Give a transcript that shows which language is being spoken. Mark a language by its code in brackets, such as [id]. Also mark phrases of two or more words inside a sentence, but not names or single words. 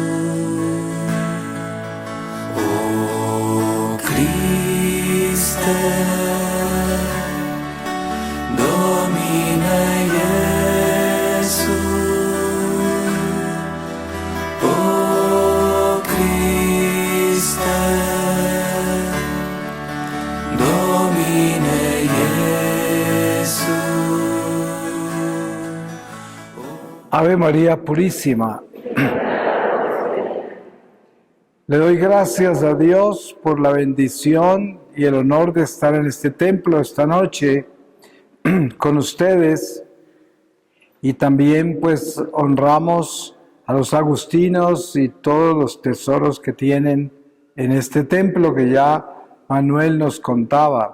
[la] o Christe, Domine Iesu, o Christe, Domine Iesu. [es] Ave María Purísima. Le doy gracias a Dios por la bendición y el honor de estar en este templo esta noche con ustedes, y también pues honramos a los agustinos y todos los tesoros que tienen en este templo que ya Manuel nos contaba.